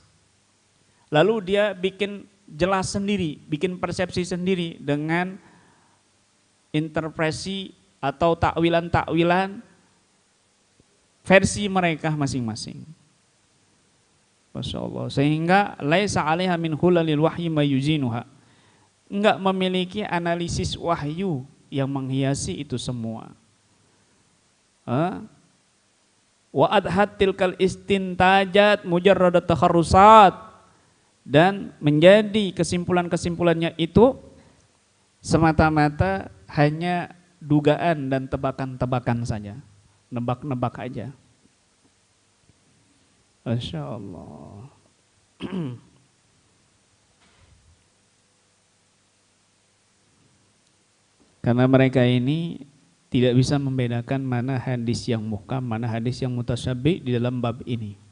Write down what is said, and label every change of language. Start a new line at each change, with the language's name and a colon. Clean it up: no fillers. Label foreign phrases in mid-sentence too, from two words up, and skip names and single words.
Indonesian: Lalu dia bikin jelas sendiri, bikin persepsi sendiri dengan interpretasi atau takwilan-takwilan versi mereka masing-masing.
Arabic: ما شاء الله.
Indonesian: Sehingga
Arabic: ليس عليها من حلل الوحي ما يزينها,
Indonesian: enggak memiliki analisis wahyu yang menghiasi itu semua.
Arabic: وأضحت تلك الاستنتاجات مجردات تخرصات,
Indonesian: dan menjadi kesimpulan-kesimpulannya itu semata-mata hanya dugaan dan tebakan-tebakan saja, nebak-nebak aja.
Arabic: ما شاء الله.
Indonesian: Karena mereka ini tidak bisa membedakan mana hadis yang muhkam, mana hadis yang mutasyabih di dalam bab ini.